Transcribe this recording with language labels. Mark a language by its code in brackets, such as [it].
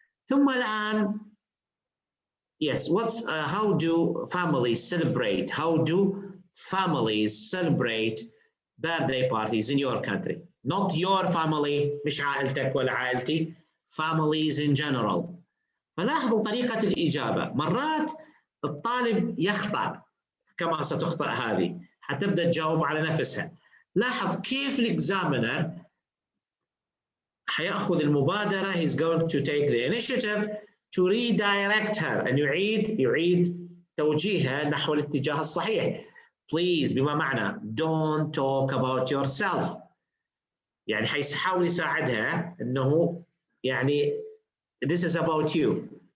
[ar] ثم الآن, [en] yes, how do families celebrate? How do families celebrate birthday parties in your country? Not your family, [ar] مش عائلتك ولا عائلتي, [en] families in general. [ar] فلاحظوا طريقة الإجابة. مرات الطالب يخطأ كما ستخطأ هذه، حتبدأ تجاوب على نفسها. لاحظ كيف الإكزامينر حيأخذ المبادرة. [en] He's going to take the initiative to redirect her. [ar] أن يعيد توجيهها نحو الاتجاه الصحيح. [en] Please [ar] بما معنى [en] don't talk about yourself. [ar] يعني حيحاول يساعدها أنه يعني [en] this is about you.